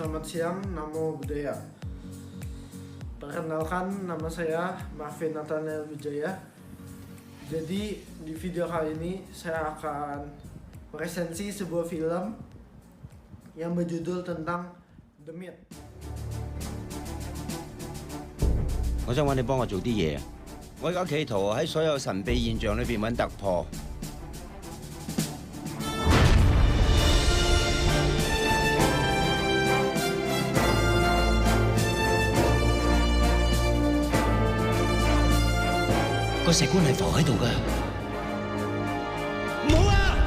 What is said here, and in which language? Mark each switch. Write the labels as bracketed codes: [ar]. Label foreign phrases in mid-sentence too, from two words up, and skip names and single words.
[id] siang, namo buddhaya. Perkenalkan, nama saya Marvin Nathaniel Wijaya. Jadi di video kali ini saya akan meresensi sebuah film yang berjudul tentang The Myth. [yue] 我想揾你幫我做啲嘢啊！我而家企圖喺所有神秘現象裏邊揾突破。個石棺係浮喺度㗎。冇啊！